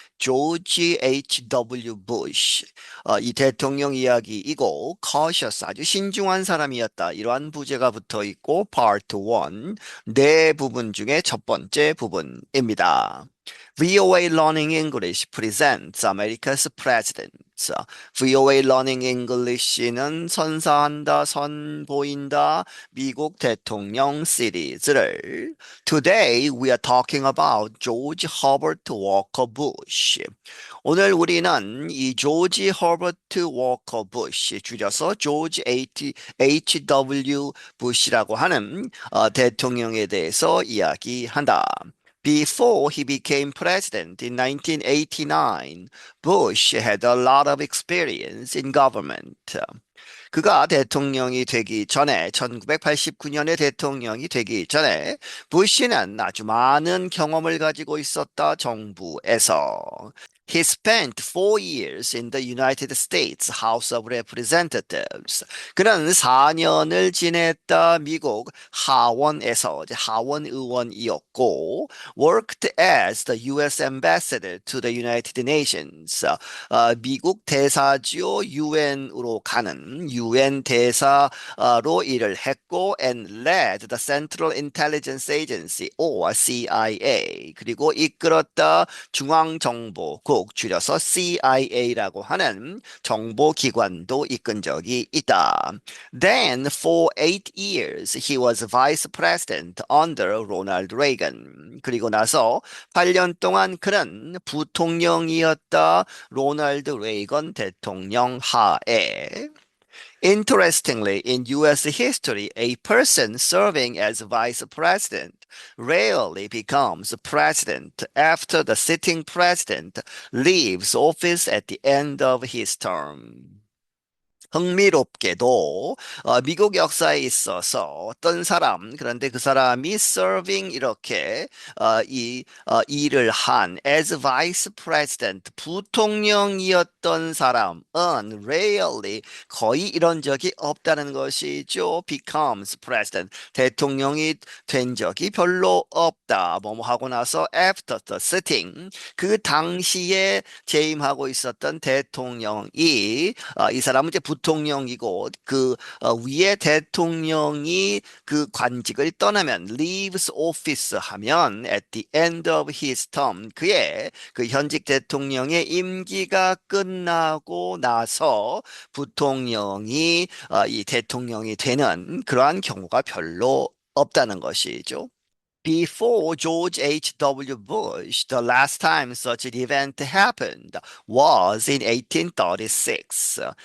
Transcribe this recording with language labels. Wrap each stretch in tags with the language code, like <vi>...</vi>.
<en>George H.W.</en> <ko>Bush, 이 대통령 이야기이고, cautious, 아주 신중한 사람이었다. 이러한 부제가 붙어 있고, Part 1, 네 부분 중에 첫 번째 부분입니다.</ko> <en>VOA Learning English presents America's President. VOA Learning English는</en> <ko>선사한다, 선보인다, 미국 대통령 시리즈를</ko> <en>Today we are talking about George Herbert Walker Bush.</en> <ko>오늘 우리는 이 조지 허버트 워커 부시, 줄여서 조지 H.W. 부시라고 하는 대통령에 대해서 이야기한다.</ko> <en>Before he became president in 1989, Bush had a lot of experience in government.</en> <ko>그가 대통령이 되기 전에 1989년에 대통령이 되기 전에 부시는 아주 많은 경험을 가지고 있었다. 정부에서.</ko> <en>He spent 4 years in the United States House of Representatives.</en> <ko>그는 4년을 지냈다. 미국 하원에서 하원 의원이었고,</ko> <en>worked as the U.S. ambassador to the United Nations.</en> <ko>미국 대사지요 유엔으로 가는 유엔 대사로 일을 했고</ko> <en>and led the Central Intelligence Agency or CIA</en> <ko>그리고 이끌었다 중앙정보국 줄여서 CIA라고 하는 정보기관도 이끈 적이 있다.</ko> <en>Then for 8 years he was vice president under Ronald Reagan.</en> <ko>그리고 나서 8년 동안 그는 부통령이었다. 로널드 레이건 대통령 하에.</ko> <en>Interestingly, in US history, a person serving as vice president rarely becomes president after the sitting president leaves office at the end of his term.</en> <ko>흥미롭게도 미국 역사에 있어서 어떤 사람 그런데 그 사람이 serving 이렇게 일을 한</ko> <en>as vice president</en> <ko>부통령이었던 사람은 rarely 거의 이런 적이 없다는 것이죠.</ko> <en>becomes president</en> <ko>대통령이 된 적이 별로 없다. 뭐뭐 하고 나서</ko> <en>after the sitting</en> <ko>그 당시에 재임하고 있었던 대통령이 이 사람은 이제 부통령이고 그 위에 대통령이 그 관직을 떠나면</ko> <en>leaves office</en> <ko>하면</ko> <en>at the end of his term</en> <ko>그의 그 현직 대통령의 임기가 끝나고 나서 부통령이 이 대통령이 되는 그러한 경우가 별로 없다는 것이죠.</ko> <en>Before George H.W. Bush, the last time such an event happened was in 1836.</en>